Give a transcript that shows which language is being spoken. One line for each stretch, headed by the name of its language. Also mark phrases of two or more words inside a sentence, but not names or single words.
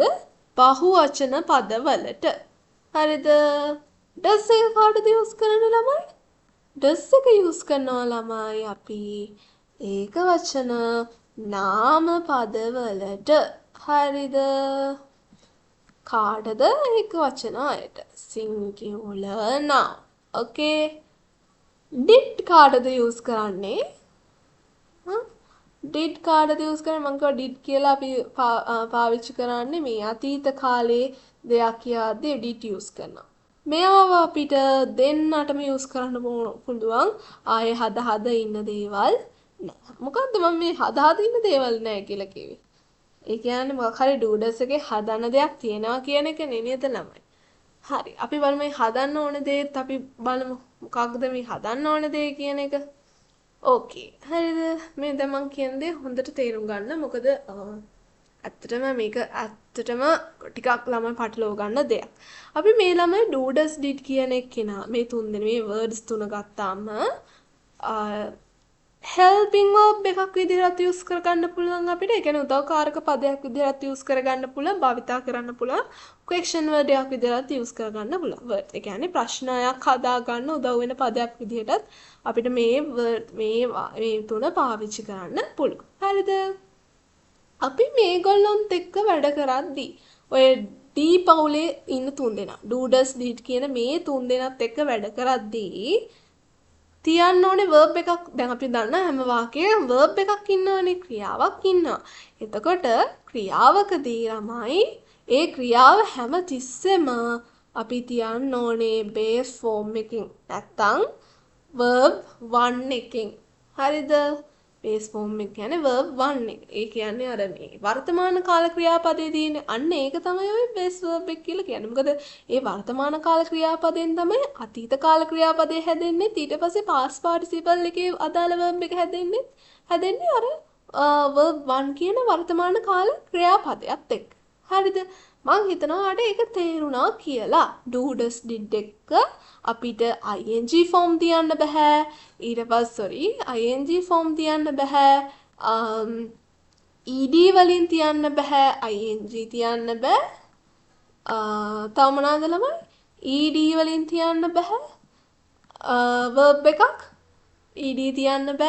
Sinhala: බහුවචන පදවලට. හරිද? does එක කාටද use කරන්නේ ළමයි? does එක use කරනවා ළමයි අපි ඒක වචන නාම පදවලට. හරිද? කාටද ඒක වචන අයට?
English: singular noun. okay.
Sinhala: did කාටද use කරන්නේ? did කාටද use කරන්නේ? මම කිව්වා did කියලා අපි පාවිච්චි කරන්නේ මේ අතීත කාලේ දෙයක් කියද්දී did use කරනවා. මේව අපිට දෙන්නටම use කරන්න පුළුවන්. ආයේ හද ඉන්න දේවල් නෑ. මොකද්ද මම මේ හද ඉන්න දේවල් නෑ කියලා කිව්වේ? ඒ කියන්නේ මොකක් හරි
English: do does
Sinhala: එකේ හදන්න දෙයක් තියෙනවා කියන එක නේද ළමයි? හරි. අපි බලමු මේ හදන්න ඕන දේත් අපි බලමු. මොකක්ද මේ හදන්න ඕන දේ කියන එක? ඕකේ. හරිද? මේ දැන් මම කියන දේ හොඳට තේරුම් ගන්න. මොකද ඇත්තටම මේක ඇත්තටම ටිකක් ළමයි පටලව ගන්න දෙයක්. අපි මේ ළමයි
English: do does did
Sinhala: කියන එක්කෙනා මේ තුන් දෙනා මේ words තුන ගත්තාම
English: helping verb
Sinhala: එකක් විදිහට use කරගන්න පුළුවන් අපිට. ඒ කියන්නේ උදව්කාරක පදයක් විදිහට use කරගන්න පුළුවන්, භාවිතා කරන්න පුළුවන්. question word එකක් විදිහට use කරගන්න පුළුවන්. word. ඒ කියන්නේ ප්‍රශ්නයක් හදා ගන්න උදව් වෙන පදයක් විදිහට අපිට මේ word මේ තුන පාවිච්චි කරන්න පුළුවන්. හරිද? අපි මේගොල්ලොන්ත් එක්ක වැඩ කරද්දී ඔය D පවුලේ ඉන්න තුන් දෙනා
English: do does did
Sinhala: කියන මේ තුන් දෙනාත් එක්ක වැඩ කරද්දී තියන්න ඕනේ verb එකක්. දැන් අපි දන්න හැම වාක්‍යයකම verb එකක් ඉන්නවනේ, ක්‍රියාවක් ඉන්නවා. එතකොට ක්‍රියාවකදී ළමයි ඒ ක්‍රියාව හැම තිස්සෙම අපි තියන්න ඕනේ
English: base form
Sinhala: එකකින් නැත්තම්
English: verb 1
Sinhala: එකකින්. හරිද?
English: base form
Sinhala: එක කියන්නේ
English: verb 1
Sinhala: එක. ඒ කියන්නේ අර මේ වර්තමාන කාල ක්‍රියාපදයේ තියෙන අන්න ඒක තමයි ඔය
English: base verb
Sinhala: එක කියලා කියන්නේ. මොකද ඒ වර්තමාන කාල ක්‍රියාපදයෙන් තමයි අතීත කාල ක්‍රියාපදේ හැදෙන්නේ. ඊට පස්සේ
English: past participle
Sinhala: එකේ අදාළ verb එක හැදෙන්නේ අර
English: verb 1
Sinhala: කියන වර්තමාන කාල ක්‍රියාපදයට එක්ක. හරිද? මං හිතනවා ඔයාලට ඒක තේරුණා කියලා.
English: do does did
Sinhala: එක අපිට
English: ing form
Sinhala: තියන්න බෑ. ඊට පස්සේ
English: ing form
Sinhala: තියන්න බෑ. ed වලින් තියන්න බෑ. ing තියන්න බෑ. තව මොනවාද ළමයි? ed වලින් තියන්න බෑ. verb එකක් ed තියන්න බෑ.